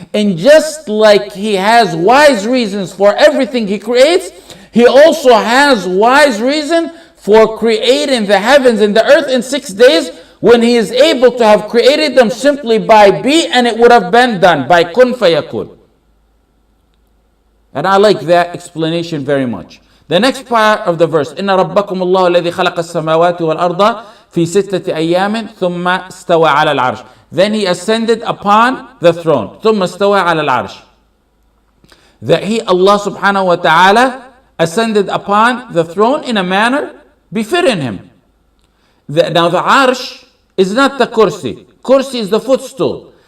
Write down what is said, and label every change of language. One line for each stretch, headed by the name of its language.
English: And just like He has wise reasons for everything He creates, He also has wise reason for creating the heavens and the earth in 6 days, when He is able to have created them simply by be, and it would have been done by kun fayakun. And I like that explanation very much. The next part of the verse,
Arabic: إن ربكم الله الذي خلق السماوات والأرض في ستة أيام ثم استوى على العرش.
English: Then he ascended upon the throne.
Arabic: ثم استوى على العرش.
English: That he, Allah subhanahu wa ta'ala, ascended upon the throne in a manner befitting him. Now the arsh is not the kursi. Kursi is the footstool.